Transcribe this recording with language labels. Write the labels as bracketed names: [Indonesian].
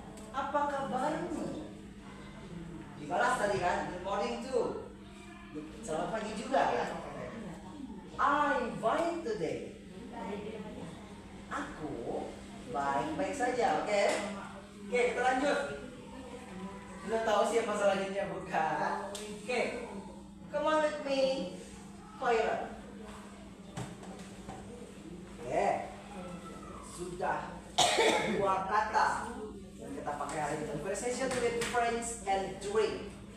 [Indonesian] Apa kabarmu? Dibalas tadi kan, [English] good morning too. [Indonesian] Selamat pagi juga ya. [English] I'm fine today. [Indonesian] Aku baik-baik saja, oke? Oke, kita lanjut. Sudah tahu siapa selanjutnya bukan? [English] Oke, come on with me, Khaira. [Indonesian] Oke, sudah dua kata yang kita pakai hari ini. [English] Conversation with friends and drink.